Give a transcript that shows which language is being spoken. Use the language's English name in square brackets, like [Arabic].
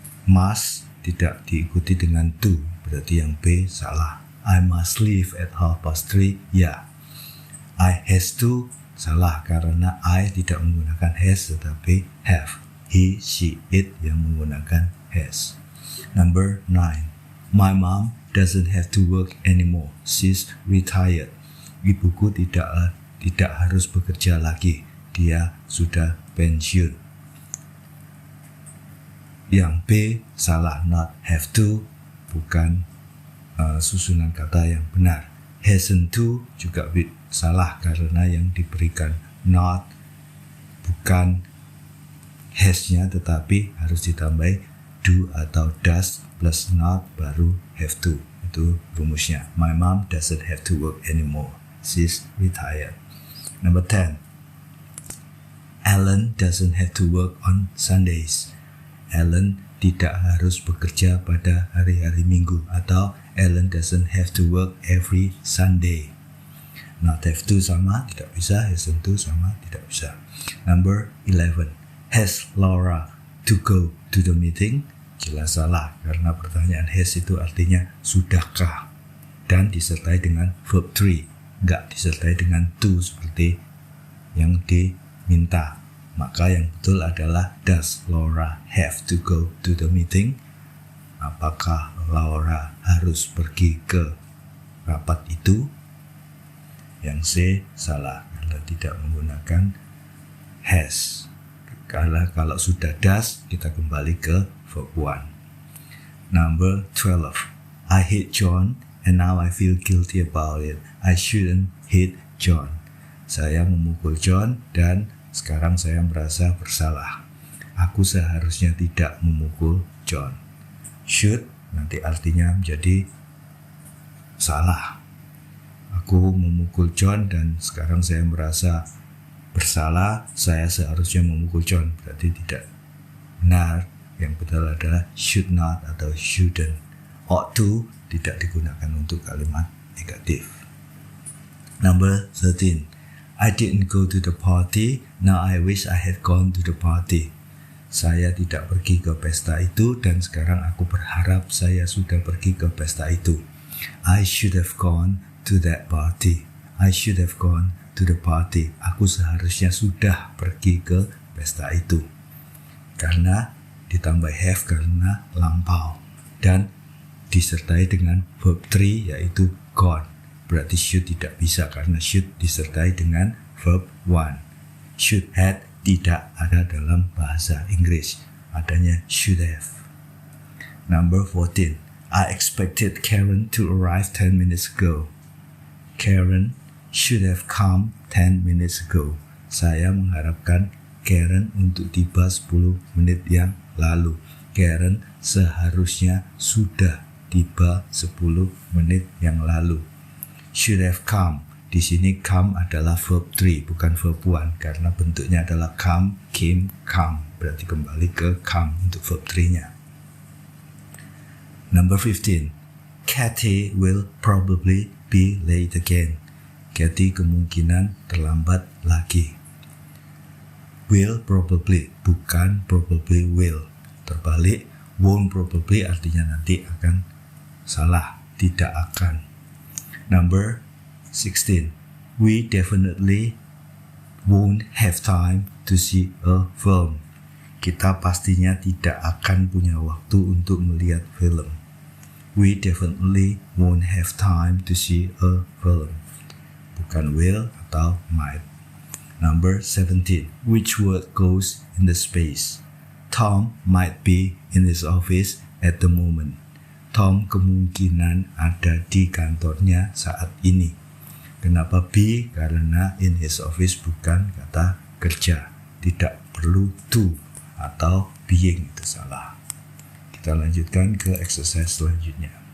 [Indonesian] Must tidak diikuti dengan to, berarti yang B salah. [English] I must leave at 3:30, ya. [Indonesian] I has to salah karena I tidak menggunakan has tetapi have. He, she, it yang menggunakan has. [English] Number 9. My mom doesn't have to work anymore. She's retired. [Indonesian] Ibuku tidak harus bekerja lagi. Dia sudah pensiun. Yang B salah, not have to bukan susunan kata yang benar. Hasn't to juga salah karena yang diberikan not bukan has-nya tetapi harus ditambahi do atau does plus not baru have to. Itu rumusnya. [English] My mom doesn't have to work anymore. She's retired. Number 10. Alan doesn't have to work on Sundays. [Indonesian] Alan tidak harus bekerja pada hari-hari Minggu, atau [English] Alan doesn't have to work every Sunday. [Indonesian] Not have to sama tidak bisa, hasn't to sama tidak bisa. [English] Number 11. Has Laura to go to the meeting? [Indonesian] Jelas salah karena pertanyaan has itu artinya sudahkah dan disertai dengan verb 3, enggak disertai dengan to seperti yang diminta. Maka yang betul adalah [English] does Laura have to go to the meeting? [Indonesian] Apakah Laura harus pergi ke rapat itu? Yang C salah karena tidak menggunakan has. Karena kalau sudah does, kita kembali ke verb 1. [English] Number 12. I hate John and now I feel guilty about it. I shouldn't hate John. [Indonesian] Saya memukul John dan sekarang saya merasa bersalah. Aku seharusnya tidak memukul John. Should nanti artinya menjadi salah. Aku memukul John dan sekarang saya merasa bersalah, saya seharusnya memukul John. Berarti tidak benar. Yang benar adalah should not atau shouldn't. Ought to tidak digunakan untuk kalimat negatif. [English] Number 13. I didn't go to the party. Now I wish I had gone to the party. [Indonesian] Saya tidak pergi ke pesta itu dan sekarang aku berharap saya sudah pergi ke pesta itu. [English] I should have gone to that party. I should have gone to the party. [Indonesian] Aku seharusnya sudah pergi ke pesta itu. Karena ditambah have karena lampau dan disertai dengan verb 3 yaitu gone. Berarti should tidak bisa karena should disertai dengan verb 1. Should had tidak ada dalam bahasa Inggris. Adanya should have. [English] Number 14. I expected Karen to arrive 10 minutes ago. Karen should have come 10 minutes ago. [Indonesian] Saya mengharapkan Karen untuk tiba 10 menit yang lalu. Karen seharusnya sudah tiba 10 menit yang lalu. Should have come. Di sini come adalah verb 3 bukan verb 1 karena bentuknya adalah come, came, come. Berarti kembali ke come untuk verb 3-nya. [English] Number 15. Kathy will probably be late again. [Indonesian] Kathy kemungkinan terlambat lagi. Will probably bukan probably will. Terbalik, won't probably artinya nanti akan salah, tidak akan. [English] Number 16. We definitely won't have time to see a film. [Indonesian] Kita pastinya tidak akan punya waktu untuk melihat film. [English] We definitely won't have time to see a film. [Indonesian] Bukan will atau might. [English] Number 17. Which word goes in the space? Tom might be in his office at the moment. [Indonesian] Tom kemungkinan ada di kantornya saat ini. Kenapa be? Karena in his office bukan kata kerja. Tidak perlu to atau being, itu salah. Kita lanjutkan ke exercise selanjutnya.